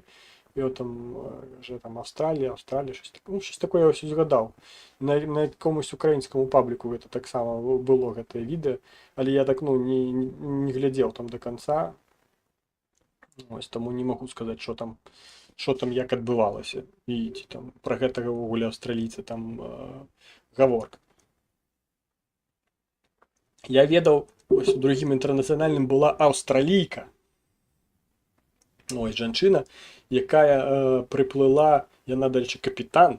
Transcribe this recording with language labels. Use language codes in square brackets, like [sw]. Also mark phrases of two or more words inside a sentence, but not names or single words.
[uk] І от там вже там Австралія, щось таке. Ну, щось таке я ось згадав. На якомусь українському пабліку це так само було це відео, але я так, ну, не глядів там до кінця. Ось тому не можу сказати, що там як відбувалося. І там про це вогуле австралійці там гаворка. [be] Я ведаў, ось другим інтэрнацыянальным была аўстралійка. Ось жанчына, якая прыплыла, яна дальше капітан.